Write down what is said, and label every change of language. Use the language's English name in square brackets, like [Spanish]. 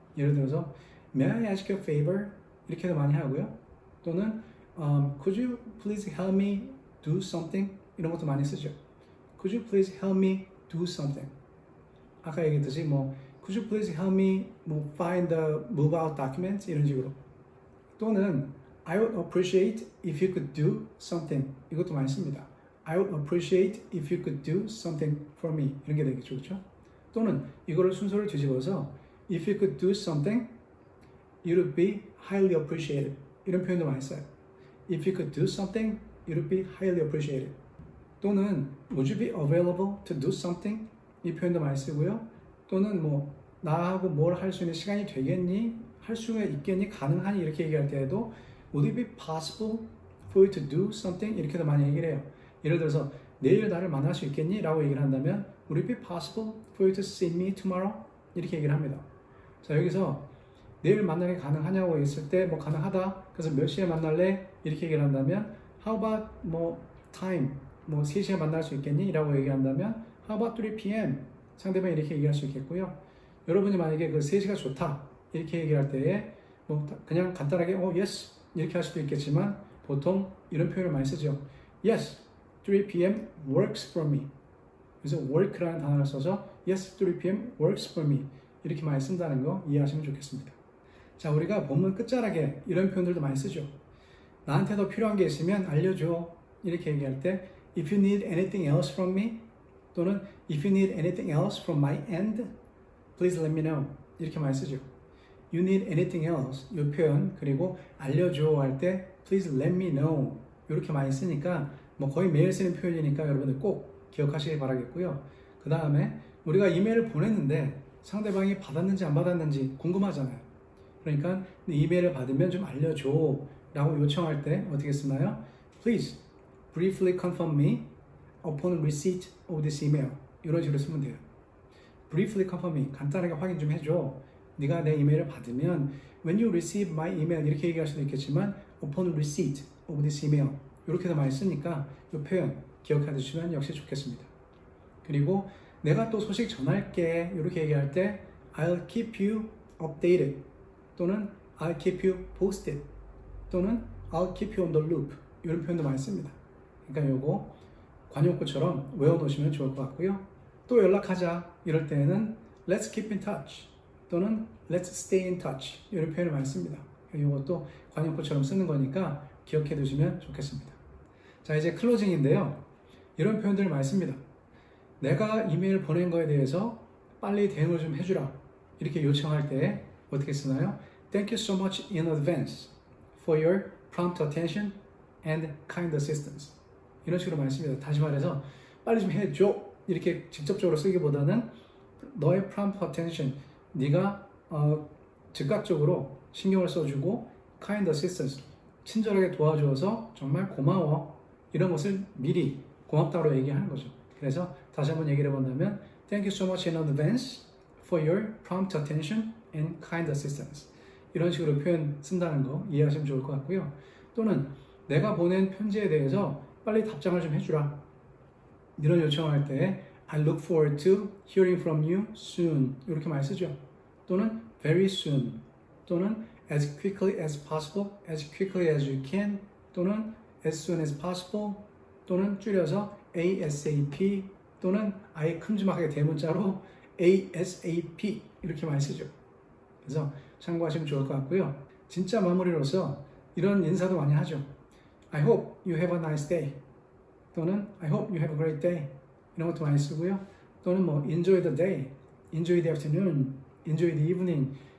[Korean] 예를 들어서 [English] May I ask you a favor? [Korean] 이렇게도 많이 하고요. 또는 [English] Could you please help me do something? [Korean] 이런 것도 많이 쓰죠. [English] Could you please help me do something? [Korean] 아까 얘기했듯이 뭐 [English] Could you please help me find the move out documents? [Korean] 이런 식으로. 또는 [English] I would appreciate if you could do something. [Korean] 이것도 많이 씁니다. [English] I would appreciate if you could do something for me. [Korean] 이런 게 되겠죠. 그렇죠? 또는 이거를 순서를 뒤집어서 [English] If you could do something, it would be highly appreciated. [Korean] 이런 표현도 많이 써요. [English] If you could do something, it would be highly appreciated. 또는 Would you be available to do something? [Korean] 이 표현도 많이 쓰고요. 또는 뭐 나하고 뭘 할 수 있는 시간이 되겠니? 할 수 있겠니? 가능하니? 이렇게 얘기할 때에도 [English] Would it be possible for you to do something? [Korean] 이렇게도 많이 얘기를 해요. 예를 들어서 내일 나를 만날 수 있겠니? 라고 얘기를 한다면 [English] Would it be possible for you to see me tomorrow? [Korean] 이렇게 얘기를 합니다. 자, 여기서 내일 만나기 가능하냐고 했을 때 뭐 가능하다. 그래서 몇 시에 만날래? 이렇게 얘기를 한다면 [English] How about [Korean] 뭐 time? 뭐 3시에 만날 수 있겠니? 라고 얘기한다면 [English] How about 3 p.m.? [Korean] 상대방이 이렇게 얘기할 수 있겠고요. 여러분이 만약에 그 3시가 좋다. 이렇게 얘기할 때에 뭐 그냥 간단하게 yes. 이렇게 할 수도 있겠지만 보통 이런 표현을 많이 쓰죠. [English] Yes, 3 p.m. works for me. [Korean] 그래서 work라는 단어를 써서 [English] Yes, 3 p.m. works for me. [Korean] 이렇게 많이 쓴다는 거 이해하시면 좋겠습니다. 자, 우리가 본문 끝자락에 이런 표현들도 많이 쓰죠. 나한테 더 필요한 게 있으면 알려줘. 이렇게 얘기할 때 [English] If you need anything else from me 또는 If you need anything else from my end, please let me know. [Korean] 이렇게 많이 쓰죠. [English] You need anything else [Korean] 이 표현 그리고 알려줘 할 때 [English] please let me know [Korean] 이렇게 많이 쓰니까 뭐 거의 매일 쓰는 표현이니까 여러분들 꼭 기억하시길 바라겠고요. 그 다음에 우리가 이메일을 보냈는데 상대방이 받았는지 안 받았는지 궁금하잖아요. 그러니까 이메일을 받으면 좀 알려줘 라고 요청할 때 어떻게 쓰나요? [English] Please briefly confirm me upon receipt of this email. [Korean] 이런 식으로 쓰면 돼요. [English] Briefly confirm me. [Korean] 간단하게 확인 좀 해줘. 네가 내 이메일을 받으면 [English] When you receive my email [Korean] 이렇게 얘기할 수도 있겠지만 [English] Upon receipt of this email [Korean] 이렇게도 많이 쓰니까 이 표현 기억해 두시면 역시 좋겠습니다. 그리고 내가 또 소식 전할게 이렇게 얘기할 때 [English] I'll keep you updated 또는 I'll keep you posted 또는 I'll keep you on the loop [Korean] 이런 표현도 많이 씁니다. 그러니까 요거 관용구처럼 외워놓으시면 좋을 것 같고요. 또 연락하자 이럴 때는 [English] Let's keep in touch 또는 Let's stay in touch [Korean] 이런 표현을 많이 씁니다. 이것도 관용구처럼 쓰는 거니까 기억해 두시면 좋겠습니다. 자, 이제 클로징인데요. 이런 표현들을 많이 씁니다. 내가 이메일 보낸 거에 대해서 빨리 대응을 좀 해주라 이렇게 요청할 때 어떻게 쓰나요? [English] Thank you so much in advance for your prompt attention and kind assistance [Korean] 이런 식으로 많이 씁니다. 다시 말해서 빨리 좀 해줘 이렇게 직접적으로 쓰기보다는 너의 prompt attention 네가 즉각적으로 신경을 써주고 [English] kind assistance [Korean] 친절하게 도와줘서 정말 고마워 이런 것을 미리 고맙다고 얘기하는 거죠. 그래서 다시 한번 얘기를 해본다면 [English] Thank you so much in advance for your prompt attention and kind assistance [Korean] 이런 식으로 표현 쓴다는 거 이해하시면 좋을 것 같고요. 또는 내가 보낸 편지에 대해서 빨리 답장을 좀 해주라 이런 요청할 때 [English] I look forward to hearing from you soon. [Korean] 이렇게 많이 쓰죠. [English] 또는 very soon. 또는 as quickly as possible, as quickly as you can. 또는 as soon as possible. [Korean] 또는 줄여서 ASAP. 또는 아예 큼지막하게 대문자로 ASAP. 이렇게 많이 쓰죠. 그래서 참고하시면 좋을 것 같고요. 진짜 마무리로서 이런 인사도 많이 하죠. [English] I hope you have a nice day. [Korean] 또는 [English] I hope you have a great day. [Korean] 이런 것도 많이 쓰고요. [English] 또는 뭐 enjoy the day, enjoy the afternoon, enjoy the evening.